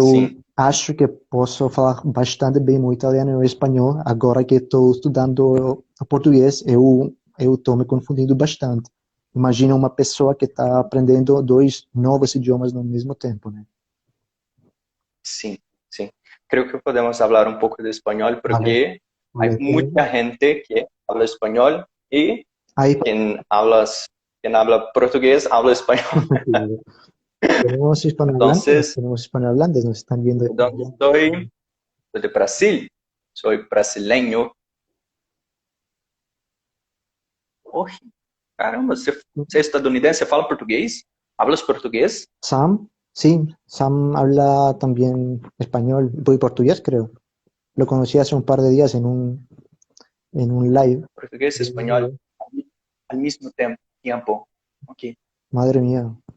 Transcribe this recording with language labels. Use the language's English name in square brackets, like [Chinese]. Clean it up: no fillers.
[Portuguese] Sim. acho que posso falar bastante bem o italiano e o espanhol, agora que estou estudando o português, eu estou me confundindo bastante. Imagina uma pessoa que está aprendendo dois novos idiomas no mesmo tempo, né? [Spanish] Sí, sí. Creo que podemos hablar un poco de español Vale, porque hay vale. mucha gente que habla español y Ahí quien habla portugués habla español. Entonces, tenemos hispanohablantes, nos están viendo ¿de dónde estoy? Soy de Brasil. Soy brasileño. Oye, caramba, [Portuguese] você é estadunidense, você fala português? [Spanish] Hablas português? Sam, sí, Sam habla también español y portugués, creo. Lo conocí hace un par de días en un live. Portugués y español al mismo tiempo. Ok, Madre mía,